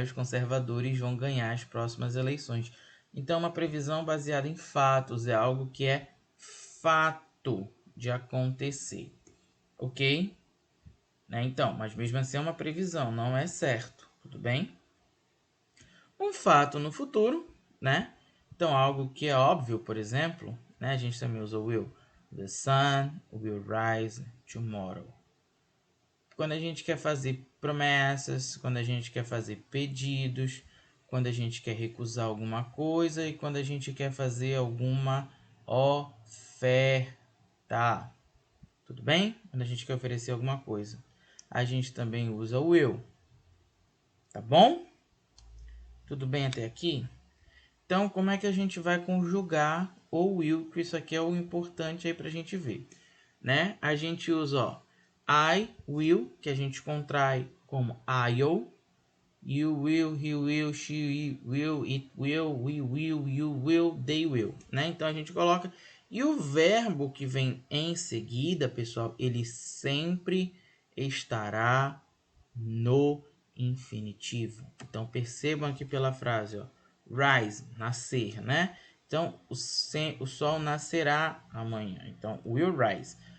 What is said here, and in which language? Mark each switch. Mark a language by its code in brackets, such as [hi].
[pt] Os conservadores vão ganhar as próximas eleições. Então, uma previsão baseada em fatos é algo que é fato de acontecer, ok? Né? Então, mas mesmo assim é uma previsão, não é certo, tudo bem? Um fato no futuro, né? Então, algo que é óbvio, por exemplo, né? A gente também usa o will. [en] The sun will rise tomorrow. [pt] Quando a gente quer fazer promessas, quando a gente quer fazer pedidos, quando a gente quer recusar alguma coisa e quando a gente quer fazer alguma oferta. Tudo bem? Quando a gente quer oferecer alguma coisa. A gente também usa o will. Tá bom? Tudo bem até aqui? Então, como é que a gente vai conjugar o will? Que isso aqui é o importante aí pra gente ver, né? A gente usa, ó, I will, que a gente contrai como I'll. [en] You will, he will, she will, it will, we will, you will, they will, né? [pt] Então a gente coloca. E o verbo que vem em seguida, pessoal, ele sempre estará no infinitivo. Então percebam aqui pela frase, ó, rise, nascer, né? Então o sol nascerá amanhã. Então [en] will rise.